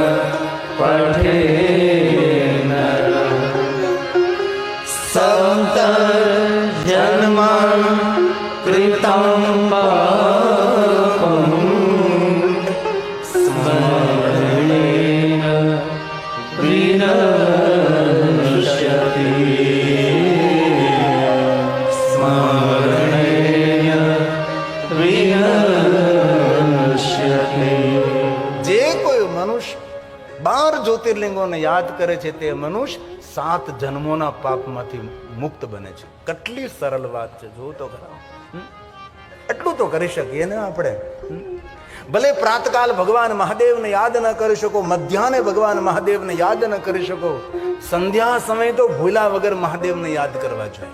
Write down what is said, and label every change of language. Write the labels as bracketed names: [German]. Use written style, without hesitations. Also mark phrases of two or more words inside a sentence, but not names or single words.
[Sanskrit] पठेन् सप्तजन्मं कृतं पापं स्मरणेन विनश्यति स्मरणेन विनश्यति. [Gujarati] જે કોઈ મનુષ્ય 12 જ્યોતિર્લિંગોને યાદ કરે છે તે મનુષ્ય 7 જન્મોના પાપમાંથી મુક્ત બને છે. કેટલી સરળ વાત છે, જો તો ખરા. એટલું તો કરી શકીએ ને આપણે. ભલે પ્રાતકાલ ભગવાન મહાદેવને યાદ ન કરી શકો, મધ્યાહને ભગવાન મહાદેવને યાદ ન કરી શકો, સંધ્યા સમય તો ભૂલા વગર મહાદેવને યાદ કરવા જોઈએ.